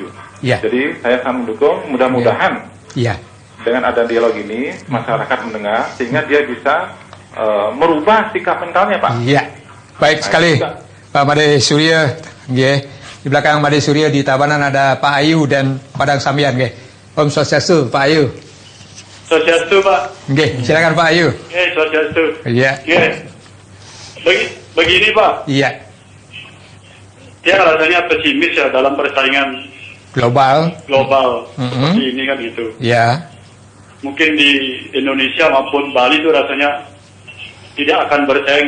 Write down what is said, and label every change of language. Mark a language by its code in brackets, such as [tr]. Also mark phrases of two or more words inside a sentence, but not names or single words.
[id] Jadi saya sangat mendukung, mudah-mudahan dengan ada dialog ini masyarakat mendengar sehingga dia bisa merubah sikap mentalnya Pak. Baik sekali Pak Made Suryo. Di belakang Made Suryo di Tabanan ada Pak Ayu dan Padang Sambian. [ban] Om Swastiastu [id] Pak Ayu. Swastiastu Pak. Silakan Pak Ayu. Swastiastu. Begini Pak. Dia rasanya pesimis ya dalam persaingan global. Seperti ini kan gitu. Mungkin di Indonesia maupun Bali itu rasanya tidak akan bersaing.